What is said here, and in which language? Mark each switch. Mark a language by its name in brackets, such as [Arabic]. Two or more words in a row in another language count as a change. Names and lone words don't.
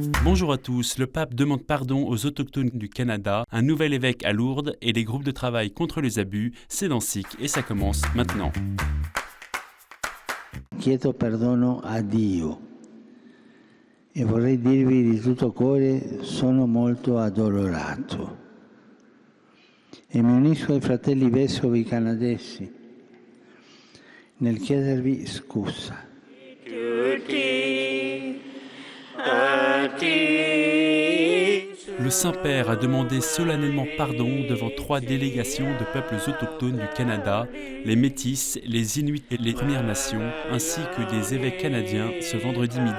[French] Bonjour à tous, le pape demande pardon aux autochtones du Canada, un nouvel évêque à Lourdes et les groupes de travail contre les abus, c'est dans SIC et ça commence maintenant. [Italian] Chiedo perdono a Dio e vorrei dirvi di tutto cuore sono molto addolorato e mi unisco ai fratelli vescovi canadesi nel chiedervi scusa. [French] Le Saint-Père a demandé solennellement pardon devant 3 délégations de peuples autochtones du Canada, les Métis, les Inuits et les Premières Nations, ainsi que des évêques canadiens ce vendredi midi.